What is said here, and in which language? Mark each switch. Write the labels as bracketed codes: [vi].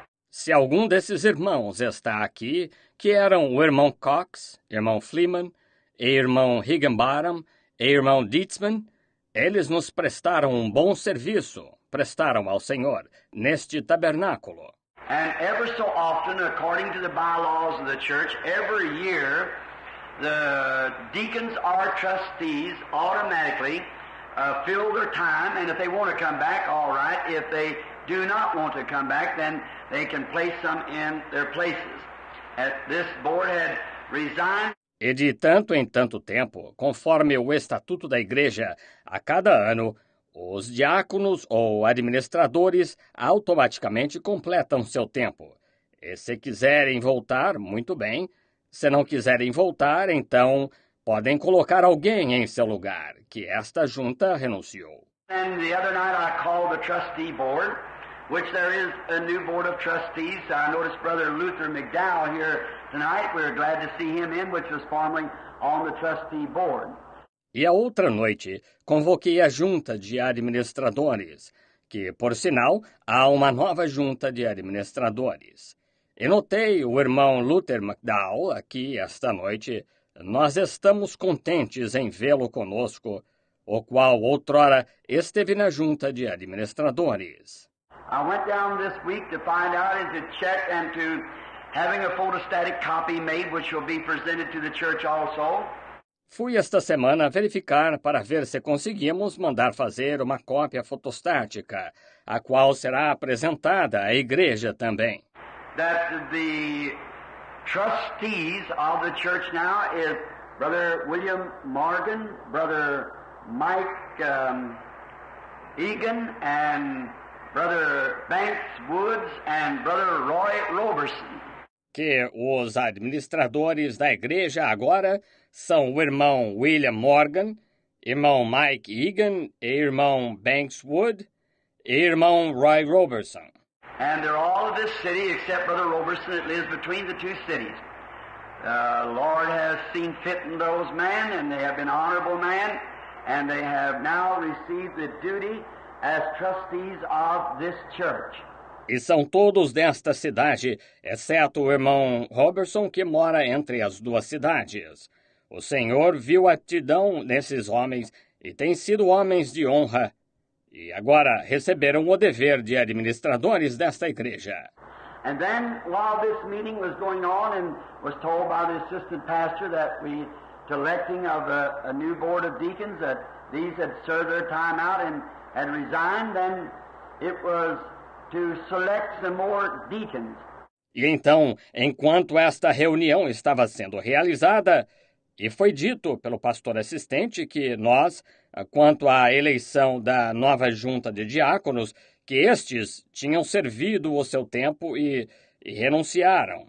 [pt] Se algum desses irmãos está aqui, que eram o irmão Cox, irmão Fleeman, e irmão Higginbottom, e irmão Dietzman, eles nos prestaram um bom serviço, prestaram ao Senhor, neste tabernáculo. [en] And ever so often, according to the bylaws of the church, every year, the deacons or trustees automatically fill their time, and if they want to come back, all right. If they do not want to come back, then they can place some in their places. This board had resigned. [pt] E de tanto em tanto tempo, conforme o estatuto da igreja, a cada ano, os diáconos ou administradores automaticamente completam seu tempo. E se quiserem voltar, muito bem. Se não quiserem voltar, então podem colocar alguém em seu lugar, que esta junta renunciou. [en] And the other night I called the trustee board, which there is a new board of trustees. I noticed Brother Luther McDowell here tonight. We're glad to see him in, which was formerly on the trustee board. [pt] E a outra noite, convoquei a junta de administradores, que, por sinal, há uma nova junta de administradores. E notei o irmão Luther McDowell aqui esta noite. Nós estamos contentes em vê-lo conosco, o qual outrora esteve na junta de administradores. [en] I went down this week to find out and to check and to having a photostatic copy made, which will be presented to the church also. [pt] Fui esta semana verificar para ver se conseguimos mandar fazer uma cópia fotostática, a qual será apresentada à igreja também. [en] That the trustees of the church now is Brother William Morgan, Brother Mike Egan, and Brother Banks Woods, and Brother Roy Roberson. [pt] Que os administradores da igreja agora são o irmão William Morgan, irmão Mike Egan, irmão Banks Wood e irmão Roy Roberson. [en] And they're all of this city except Brother Roberson that lives between the two cities. Lord has seen fit in those men, and they have been honorable men, and they have now received the duty as trustees of this church. [pt] E são todos desta cidade, exceto o irmão Robertson, que mora entre as duas cidades. O Senhor viu a aptidão nesses homens e têm sido homens de honra. E agora receberam o dever de administradores desta igreja. [en] And then, while this meeting was going on and was told by the assistant pastor that we, to electing of a new board of deacons, that these had served their time out and had resigned, then it was to select some more deacons. [pt] E então, enquanto esta reunião estava sendo realizada, e foi dito pelo pastor assistente que nós, quanto à eleição da nova junta de diáconos, que estes tinham servido o seu tempo e renunciaram.